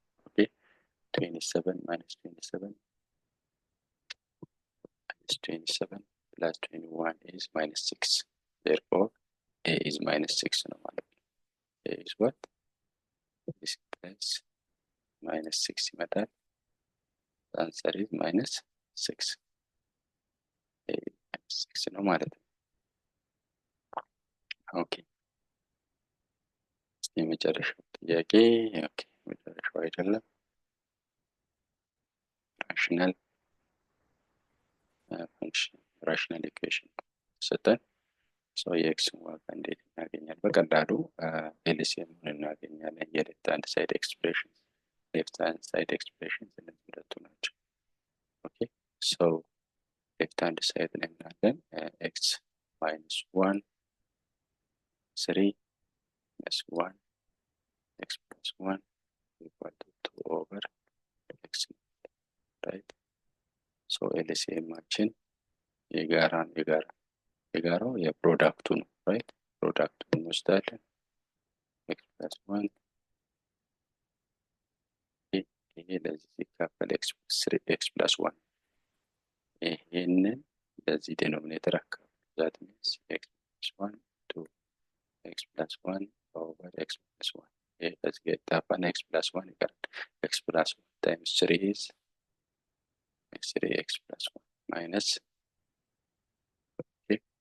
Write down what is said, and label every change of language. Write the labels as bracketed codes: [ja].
[en] okay 27 minus 27 minus 27 plus 21 is minus 6. Therefore a is minus 6 [am] ነው ማለት ነው። [en] a is what? this plus minus 6 [am] ይመጣል። [en] the answer is minus 6. [am] a minus 6 ነው ማለት ነው። ኦኬ የመጨረሻው ጥያቄ ኦኬ መጨረሻው አይደለም ራሽናል ፈንክሽን ራሽናል ኢኩዌሽን ሰጠን። ሶ የኤክስን ዋጋ እንዴት እናገኛለን? በቀላሉ ኤልሲኤምን እናገኛለን። የሌፍት ሃንድ ሳይድ ኤክስፕሬሽን እነዚህ ሁለቱ ናቸው። ኦኬ ሶ ሌፍት ሃንድ ሳይድ ላይ እናለን ኤክስ ማይነስ 1 3 [en] plus 1 x plus 1 equal to 2 over x, right? [am] So LCM-አችን የጋራው የፕሮዳክቱ ነው [en] right? [am] ፕሮዳክቱን እንወስዳለን [en] x plus 1 [am] ይሄ ለዚህ ሲካፈል [en] x plus 1 [am] ይሄንን ለዚህ ዴኖሚኔተር አካባቢ [en] that means x plus 1 2 x plus 1 over x plus 1 let's get that one x plus 1 equal x plus 1 times 3 is 3x plus 1 minus okay.